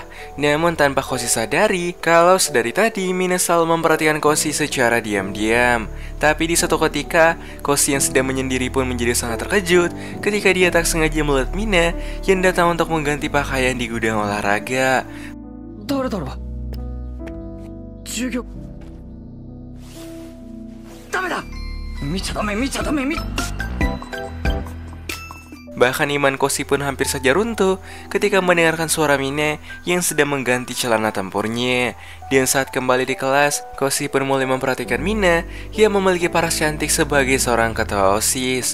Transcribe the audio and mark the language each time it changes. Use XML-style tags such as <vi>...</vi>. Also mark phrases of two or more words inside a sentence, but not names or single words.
<id>Namun tanpa Koshi sadari, kalau sedari tadi Mina selalu memperhatikan Koshi secara diam-diam. Tapi di suatu ketika, Koshi yang sedang menyendiri pun menjadi sangat terkejut ketika dia tak sengaja melihat Mina yang datang untuk mengganti pakaian di gudang olahraga.</id> <ja>誰だろう授業ダメだ見ちゃダメ見ちゃダメ見</ja> <id>Bahkan iman Koshi pun hampir saja runtuh ketika mendengarkan suara Mina yang sedang mengganti celana tempurnya. Dan saat kembali di kelas, Koshi pun mulai memperhatikan Mina yang memiliki paras cantik sebagai seorang ketua OSIS.</id>